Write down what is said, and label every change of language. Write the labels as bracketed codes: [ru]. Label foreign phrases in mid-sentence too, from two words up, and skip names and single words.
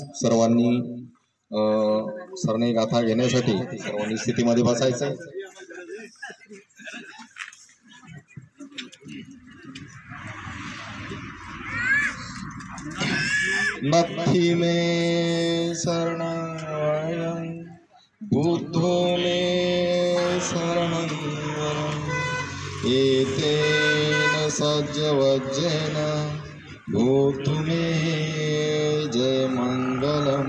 [mr] सर्वांनी सरनय गाथा घेण्यासाठी सर्वांनी स्थितीमध्ये बसायचं. [pi] नथी में शरणं बुद्धो में शरणं एतेन सज्जवज्जेन भूतु मे जय मंगलम.